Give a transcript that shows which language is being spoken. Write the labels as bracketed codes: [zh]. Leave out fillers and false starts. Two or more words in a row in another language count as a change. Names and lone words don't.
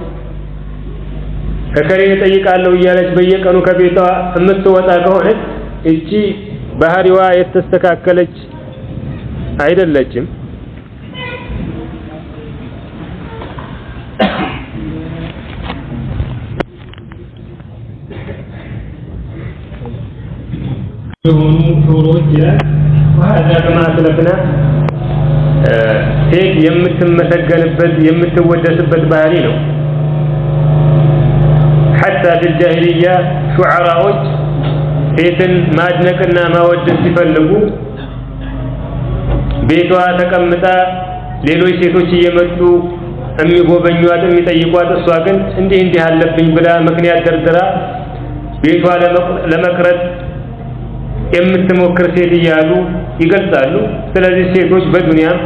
[am] ከከሬ ጠይቃለሁ እያለች በየቀኑ ከቤቷ የምትወጣ ከሆነ እቺ ባህሪዋ የተስተካከለች አይደለችም የሆኑ ሑሮች ይላል [ar] وهذا كما أسلفنا [am] ሴት የምትመሰገንበት የምትወደስበት ባህሪ ነው [ar] حتى في الجاهلية شعراء [am] ሴትን ማድነቅና ማወደስ ሲፈልጉ ቤቷ ተቀምጣ ሌሎች ሴቶች እየመጡ የሚጎበኙዋት የሚጠይቋት እሷ ግን እንዲህ አለብኝ ብላ ምክንያት ደርድራ ቤቷ ለመቅረት የምትሞክር ሴት እያሉ ይገልጻሉ ስለዚህ ሴቶች በዱንያ